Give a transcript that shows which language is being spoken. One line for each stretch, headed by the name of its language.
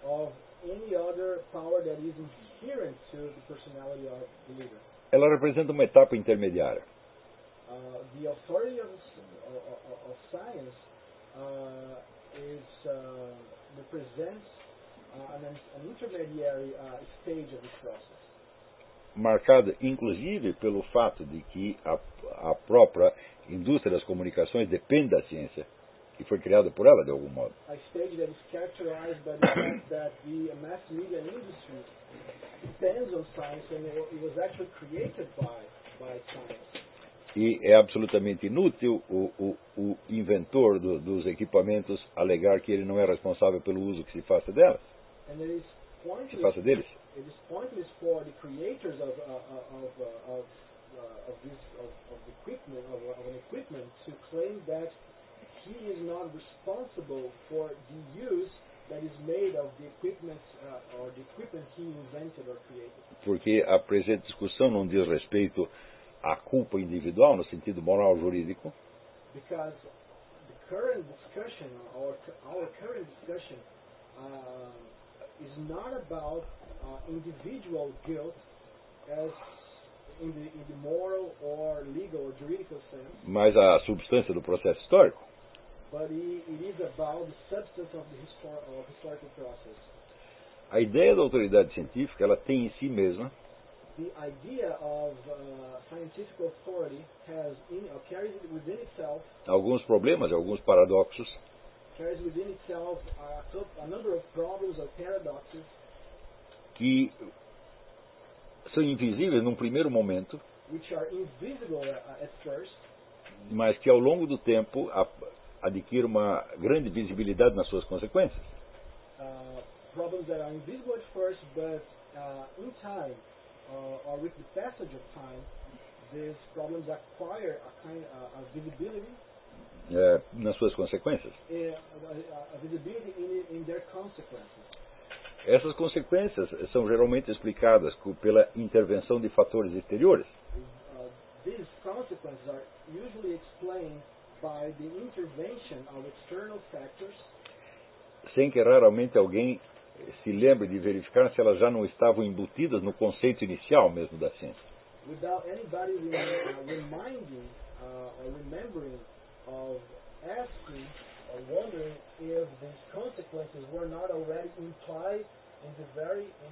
English: Of any other power that is inherent to the personality of the leader.
Portuguese: Ela representa uma etapa intermediária.
English: The authority of science is represents an intermediary stage of this process.
Portuguese: Marcada, inclusive, pelo fato de que a própria indústria das comunicações depende da ciência, que foi criada por ela, de algum modo.
English: A stage that is characterized by the fact that the mass media industry depends on science and it was actually created by science.
Portuguese: E é absolutamente inútil o inventor dos equipamentos alegar que ele não é responsável pelo uso que se faça delas. Se faça deles.
English: It is pointless for the creators of the equipment of an equipment to claim that he is not responsible for the use that is made of the equipment or the equipment he invented or created.
Portuguese: Porque a presente discussão não diz respeito à culpa individual no sentido moral jurídico.
English: Because the current discussion or our current discussion is not about individual guilt as in the moral or legal or juridical sense.
Portuguese: Mas a substância do processo histórico.
English: But it is about the substance of the historical process.
Portuguese: A ideia da autoridade científica, ela tem em si mesma.
English: The idea of scientific authority has in or carries within itself.
Portuguese: Alguns problemas, alguns paradoxos.
English: Carries within itself a number of problems or paradoxes.
Portuguese: Que são invisíveis num primeiro momento,
English: which are invisible at first,
Portuguese: mas que ao longo do tempo adquirem uma grande visibilidade nas suas consequências.
English: Problems that are invisible at first, but in time, or with the passage of time, these problems acquire a kind of visibility
Portuguese: nas suas consequências.
English: A visibility in their consequences.
Portuguese: Essas consequências são geralmente explicadas pela intervenção de fatores exteriores.
English: These consequences are usually explained by the intervention of external factors.
Portuguese: Sem que raramente alguém se lembre de verificar se elas já não estavam embutidas no conceito inicial mesmo da ciência.
English: Without anybody reminding or remembering of asking or wondering if these consequences were not already implied in the very